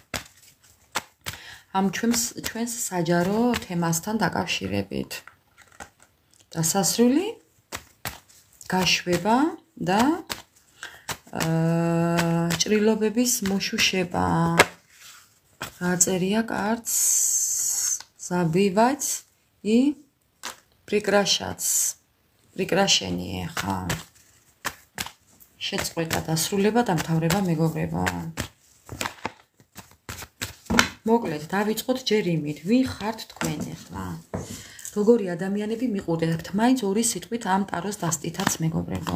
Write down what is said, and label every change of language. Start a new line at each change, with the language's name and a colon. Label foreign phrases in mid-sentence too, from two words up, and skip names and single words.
Georgian: ამ ჩვენს საჯარო თემასთან დაკავშირებით. დასასრული, გაშვება და ჭრილობების მოშუშება. რა წერია კარტს?
Russian: Забивать и прекращать. Прекращение, ხა.
Georgian: შეწყვეტა, დასრულება, დამთავრება, მეგობრებო. მოკლედ, დავიწყოთ ჯერ იმით, ვინ ხართ თქვენ ახლა? როგორი ადამიანები მიყურებთ, მაინც ორი სიტყვით ამ ტაროს დასტითაც, მეგობრებო.